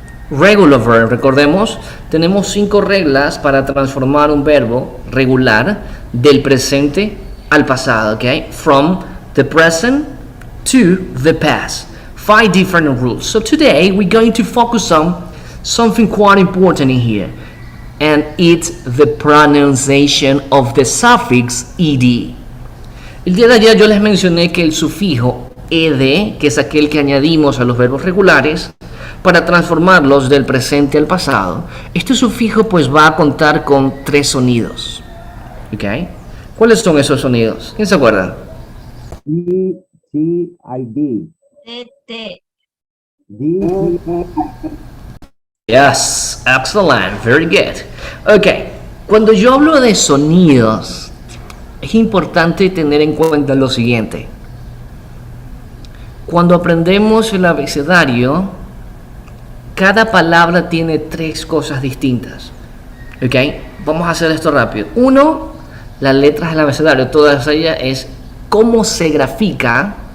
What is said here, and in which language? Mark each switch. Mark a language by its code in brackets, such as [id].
[es] Regular verb, recordemos, tenemos 5 reglas para transformar un verbo regular del presente al pasado, okay? [en] From the present to the past. 5 different rules. So today we're going to focus on something quite important in here, and it's the pronunciation of the suffix ed. [es] El día de ayer yo les mencioné que el sufijo ed, que es aquel que añadimos a los verbos regulares para transformarlos del presente al pasado, este sufijo pues va a contar con 3 sonidos. ¿Ok? ¿Cuáles son esos sonidos? ¿Quién se acuerda? E, T, I, D. T. D, [en] Yes, excellent, very good. [es] Ok, cuando yo hablo de sonidos, es importante tener en cuenta lo siguiente. Cuando aprendemos el abecedario, cada palabra tiene 3 cosas distintas. Ok, vamos a hacer esto rápido. 1, las letras del abecedario, todas ellas es cómo se grafica